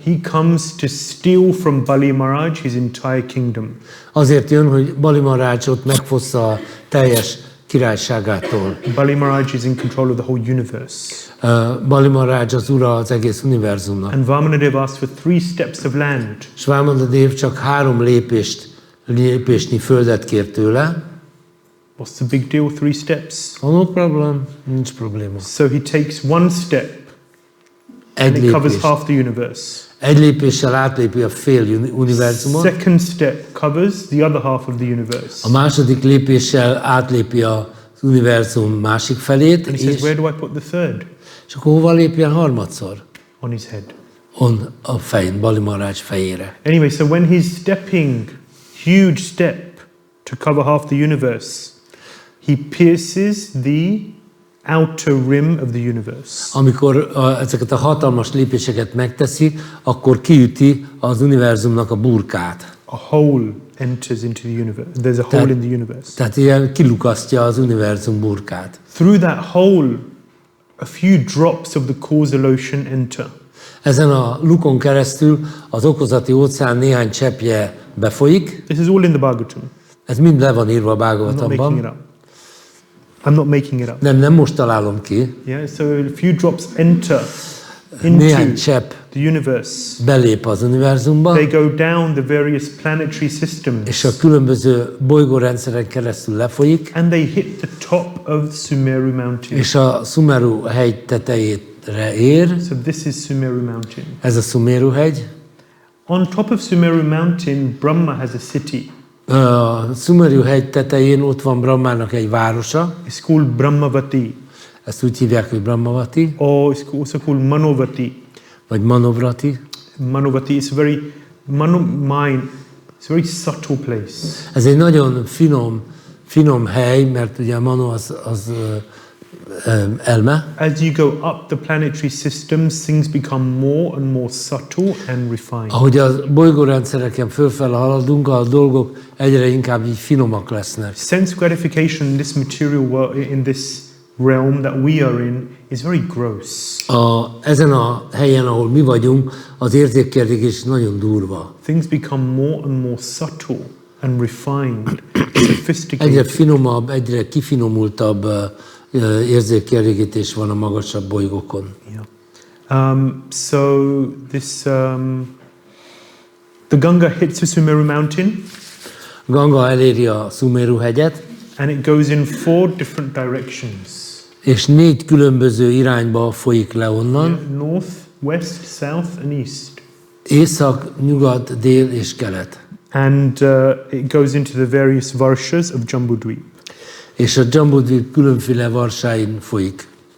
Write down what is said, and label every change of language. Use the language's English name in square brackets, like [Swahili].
[English] He comes to steal from Bali Maharaj his entire kingdom. [Hungarian] Azért jön, hogy Bali Maharaj ott megfossza a teljes királyságától. [English] Bali Maharaj is in control of the whole universe. [Hungarian] Bali Maharaj az ura az egész univerzumnak. [English] And Vamanadev asked for 3 steps of land. [Hungarian] És Vámanadév csak 3 lépésnyi földet kér tőle. [English] What's the big deal? 3 steps. Oh, no problem. [Hungarian] Nincs probléma. [English] So he takes 1 step [Hungarian] Egy [English] and it covers [Hungarian] lépés. [English] half the universe. [Hungarian] Egy lépéssel átlépi a fél univerzumot. [English] Second step covers the other half of the universe. [Hungarian] A második lépéssel átlépi az univerzum másik felét. [English] And he says, where do I put the third? [Hungarian] És akkor hova lépjen harmadszor? [English] On his head. [Hungarian] A fején, Bali Maharaj fejére. [English] Anyway, so when he's stepping, huge step to cover half the universe, he pierces the outer rim of the universe. [Hungarian] Amikor ezeket a hatalmas lépéseket megteszi, akkor kiüti az univerzumnak a burkát. [English] A hole enters into the universe. There's a hole in the universe. [Hungarian] Tehát ilyen kilukasztja az univerzum burkát. [English] Through that hole, a few drops of the causal ocean enter. [Hungarian] Ezen a lukon keresztül az okozati óceán néhány cseppje befolyik. [English] This is all in the Bhagavatam. [Hungarian] Ez mind le van írva a [English] I'm not making it [Hungarian] Bhagavatamban. [English] up. I'm not making it up. [Hungarian] Nem most találom ki. [English] Yeah, so a few drops enter [Hungarian] Néhány [English] into [Hungarian] csepp [English] the universe. [Hungarian] belép az univerzumba, [English] They go down the various planetary systems. [Hungarian] és a különböző bolygórendszeren keresztül lefolyik, [English] And they hit the top of Sumeru mountain. [Hungarian] és a Sumeru hegy tetejére ér. [English] So this is Sumeru mountain. [Hungarian] Ez a Sumeru hegy. [English] On top of Sumeru mountain, Brahma has a city. [Hungarian] A Sumeru hegy tetején ott van Brahmának egy városa. [English] It's called Brahmavati. [Hungarian] Ezt úgy hívják, hogy Brahmavati, [English] Or it's also called Manovati. [Hungarian] vagy Manovrati. [English] Manuvati. It's a very mind. It's a very subtle place. [Hungarian] Ez egy nagyon finom hely, mert ugye a Manu az elme. [English] As you go up the planetary systems, things become more and more subtle and refined. [Hungarian] Ahogy a bolygórendszereken fölfele haladunk, a dolgok egyre inkább így finomak lesznek. [English] Sense gratification in this material world, in this realm that we are in, is very gross. [Hungarian] Ezen a helyen, ahol mi vagyunk, az érzékkielégés nagyon durva. [English] Things become more and more subtle and refined, sophisticated. [Hungarian] Egyre finomabb, egyre kifinomultabb érzékkielégítés van a magasabb bolygókon. [English] Yeah. So this the Ganga hits the Sumeru mountain. [Hungarian] Ganga eléri a Sumeru hegyet, [English] and it goes in 4 different directions. [Hungarian] És 4 különböző irányba folyik le onnan. [English] Yeah, north, west, south and east. [Hungarian] Észak, nyugat, dél és kelet. [English] And it goes into the various varshas of Jambudvip. [Hungarian] És a Jambudvip különféle varsáin folyik.